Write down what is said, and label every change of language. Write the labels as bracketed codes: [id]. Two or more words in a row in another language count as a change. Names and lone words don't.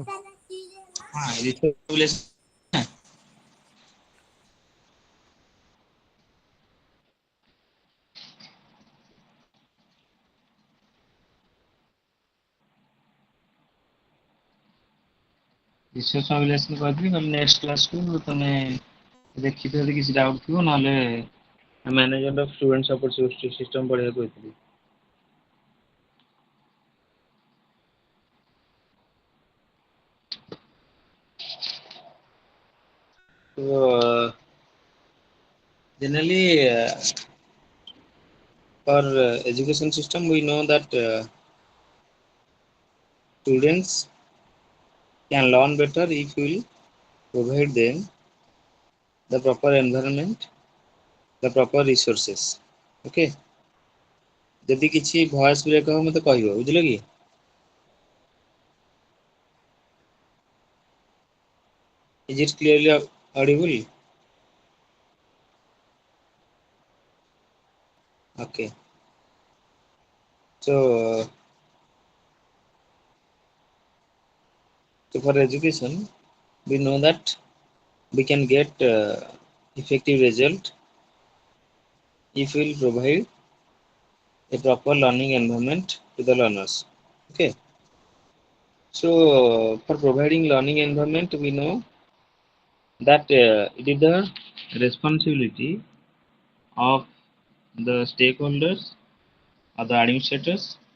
[or] ହଁ [en] research mobilization research mobilization [or] କହିଥିଲି କହିଲି [en] next classକୁ [or] ତମେ ଦେଖିଥିବ ଯଦି କିଛି ଡାଉଟ୍ ଥିବ ନହେଲେ [en] management of student support system [or] ପଢିବାକୁ କହିଥିଲି [en] So, generally, for education system, we know that students can learn better if we provide them the proper environment, the proper resources. Okay. [or] ଯଦି କିଛି [en] voice break [or] ହବ ମତେ କହିବ ବୁଝିଲ କି [en] is it clearly audible okay so so for education we know that we can get effective result if we will provide a proper learning environment to the learners okay so for providing learning environment we know that it is the responsibility of the stakeholders or the administrators